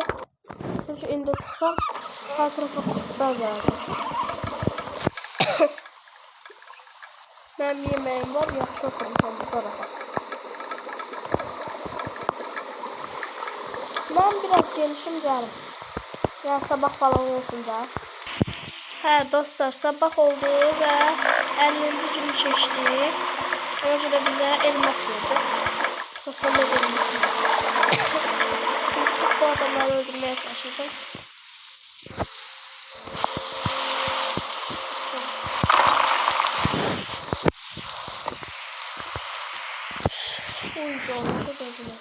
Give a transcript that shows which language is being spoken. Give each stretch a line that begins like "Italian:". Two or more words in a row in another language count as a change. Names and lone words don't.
Turkish: Çünkü indi sıksam her tarafa kurtlar geldi. Benim yemeğim var. Yaxşı oturum sen burada rahat. Ben biraz gelişim canım. Ya sabah falan olsun da.
Azerbaijani: Hə dostlar, sabah oldu və 50-ci günü keçdik. Ona görə bizə elmas verdi. Dostlar, ne elmas verdi? Bu adamları öldürməyə çalışacağım. Uy, canlıda da öldürmək.